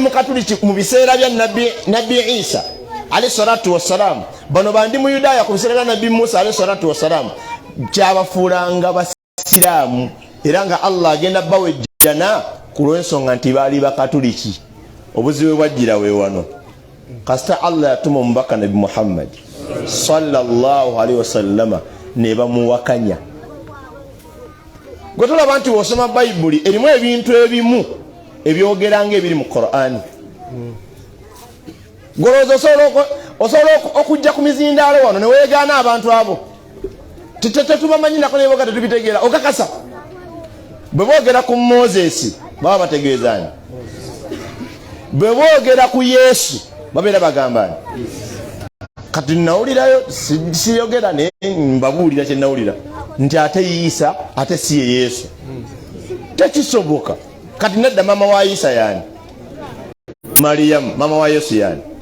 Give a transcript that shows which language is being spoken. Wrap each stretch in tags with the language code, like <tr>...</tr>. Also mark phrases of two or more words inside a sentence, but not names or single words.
<lg>Mukatuliki mu biseera bya Nabbi Isa</lg> <ar>عليه الصلاة والسلام</ar> <lg>bano bandi mu Yudaaya ku biseera bya Nabbi Musa</lg> <ar>عليه الصلاة والسلام</ar> <lg>kyabafuulanga basiraamu era nga Allah agenda bawejjana ku lw'ensonga nti baali Bakatuliki obuzibu bwajjira we wano kasita Allah yatuma omubaka Nabi Muhammad</lg> <ar>صلى الله عليه وسلم</ar> <lg>ne bamuwakanya gwe tolaba nti bw'osoma Bayibuli erimu ebintu ebimu ebyogeranga ebiri mu Qur'ani golooza osobola okujja ku mizindaalo wano ne weegaana abantu abo tetubamanyi nako ne boga tetubitegeera okakasa bwe boogera ku Moses baba bategeezani bwe boogera ku Yesu babeera bagambani kati nawulirayo siyogera ne mbabuulira kye nawulira nti ate Isa ate si ye Yesu tekisoboka kati nedda mama wa Isa yani Mariam mama wa Yesu yani</lg>